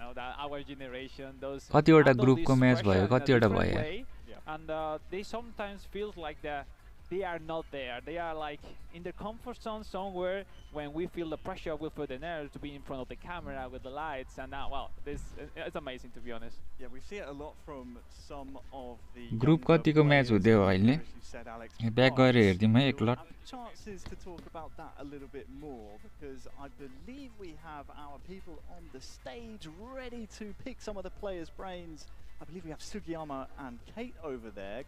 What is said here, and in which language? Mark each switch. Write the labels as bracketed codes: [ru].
[en] You know, that our generation, those handle this pressure in a different way, and they sometimes feel like they are not there. They are like in their comfort zone somewhere. When we feel the pressure, we feel the nerve to be in front of the camera with the lights, and now, well, it's amazing to be honest. Yeah, we see it a lot from some of the [ne] group कतिको match हुँदै हो अहिले back गएर हेर्दिम है एकलट [en] chances to talk about that a little bit more because I believe we have our people on the stage ready to pick some of the players' brains. I believe we have Sugiyama and Kate over there.